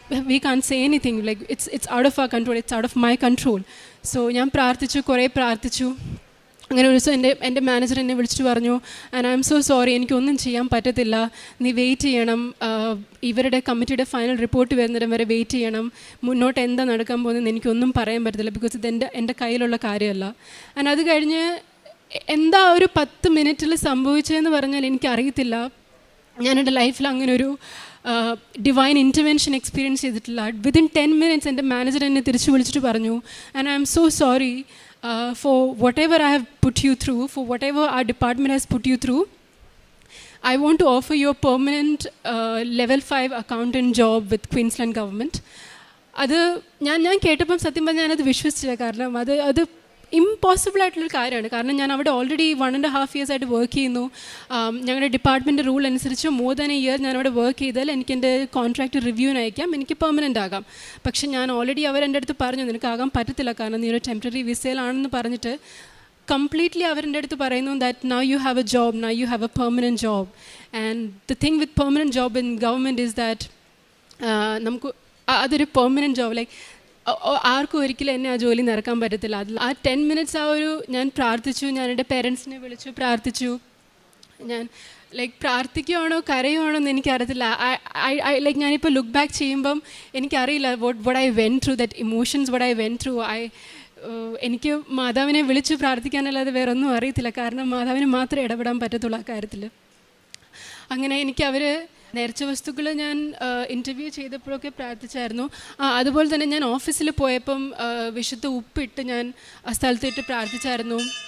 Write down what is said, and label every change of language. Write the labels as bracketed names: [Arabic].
[English] we can't say anything, it's out of our control, it's out of my control. So [Malayalam] ഞാൻ പ്രാർത്ഥിച്ചു, കുറേ പ്രാർത്ഥിച്ചു. അങ്ങനെ ഒരു ദിവസം എൻ്റെ മാനേജർ എന്നെ വിളിച്ചിട്ട് പറഞ്ഞു, [English] and I'm so sorry, [Malayalam] എനിക്കൊന്നും ചെയ്യാൻ പറ്റത്തില്ല, നീ വെയിറ്റ് ചെയ്യണം, ഇവരുടെ കമ്മിറ്റിയുടെ ഫൈനൽ റിപ്പോർട്ട് വരുന്നിടം വരെ വെയിറ്റ് ചെയ്യണം, മുന്നോട്ട് എന്താ നടക്കാൻ പോകുന്നതെന്ന് എനിക്കൊന്നും പറയാൻ പറ്റത്തില്ല, ബിക്കോസ് ഇത് എൻ്റെ കയ്യിലുള്ള കാര്യമല്ല. ആൻഡ് അത് കഴിഞ്ഞ് എന്താ ഒരു 10 മിനിറ്റിൽ സംഭവിച്ചതെന്ന് പറഞ്ഞാൽ എനിക്കറിയത്തില്ല. ഞാൻ എൻ്റെ ലൈഫിൽ അങ്ങനെ ഒരു ഡിവൈൻ ഇൻ്റർവെൻഷൻ എക്സ്പീരിയൻസ് ചെയ്തിട്ടില്ല. [English] within 10 minutes [Malayalam] എൻ്റെ മാനേജർ എന്നെ തിരിച്ച് വിളിച്ചിട്ട് പറഞ്ഞു, [English] And I'm so sorry for whatever I have put you through, for whatever our department has put you through. I want to offer you a permanent level 5 accountant job with Queensland government. [Malayalam] അത് ഞാൻ കേട്ടപ്പം സത്യം പറഞ്ഞാൽ ഞാനത് വിശ്വസിച്ചില്ല. കാരണം അത് impossible ആയിട്ടുള്ളൊരു കാര്യമാണ്. കാരണം ഞാൻ അവിടെ ഓൾറെഡി 1.5 years ആയിട്ട് വർക്ക് ചെയ്യുന്നു. ഞങ്ങളുടെ ഡിപ്പാർട്ട്മെൻറ്റ് റൂൾ അനുസരിച്ച് [English] more than a year [Malayalam] ഞാനവിടെ വർക്ക് ചെയ്താൽ എനിക്ക് എൻ്റെ കോൺട്രാക്റ്റ് റിവ്യൂവിന് അയക്കാം, എനിക്ക് പെർമനൻ്റ് ആകാം. പക്ഷേ ഞാൻ ഓൾറെഡി അവരെൻ്റെ അടുത്ത് പറഞ്ഞു നിനക്കാകാൻ പറ്റത്തില്ല, കാരണം നീ ഒരു ടെമ്പററി വിസയിലാണെന്ന് പറഞ്ഞിട്ട് കംപ്ലീറ്റ്ലി അവരുടെ അടുത്ത് പറയുന്നു [English] That now you have a job, now you have a permanent job. And the thing with permanent job in government is that [Malayalam] നമുക്ക് അതൊരു പെർമനൻറ്റ് ജോബ്, ലൈക്ക് ആർക്കും ഒരിക്കലും എന്നെ ആ ജോലി നിറക്കാൻ പറ്റത്തില്ല. അതിൽ ആ 10 മിനിറ്റ്സ് ഞാൻ പ്രാർത്ഥിച്ചു, ഞാൻ എൻ്റെ പേരൻസിനെ വിളിച്ചു പ്രാർത്ഥിച്ചു. ഞാൻ ലൈക്ക് പ്രാർത്ഥിക്കുകയാണോ കരയുവാണോ എന്ന് എനിക്കറിയത്തില്ല. ലൈക്ക് ഞാനിപ്പോൾ ലുക്ക് ബാക്ക് ചെയ്യുമ്പം എനിക്കറിയില്ല [English] what I went through, that emotions what I went through. [Malayalam] എനിക്ക് മാതാവിനെ വിളിച്ച് പ്രാർത്ഥിക്കാനല്ലാതെ വേറെ ഒന്നും അറിയത്തില്ല, കാരണം മാതാവിന് മാത്രമേ ഇടപെടാൻ പറ്റത്തുള്ളൂ ആ കാര്യത്തിൽ. അങ്ങനെ എനിക്ക് അവർ നേർച്ച വസ്തുക്കൾ ഞാൻ ഇൻ്റർവ്യൂ ചെയ്തപ്പോഴൊക്കെ പ്രാർത്ഥിച്ചായിരുന്നു. അതുപോലെ തന്നെ ഞാൻ ഓഫീസിൽ പോയപ്പം വിശുദ്ധ ഉപ്പിട്ട് ഞാൻ ആ സ്ഥലത്തിട്ട് പ്രാർത്ഥിച്ചായിരുന്നു.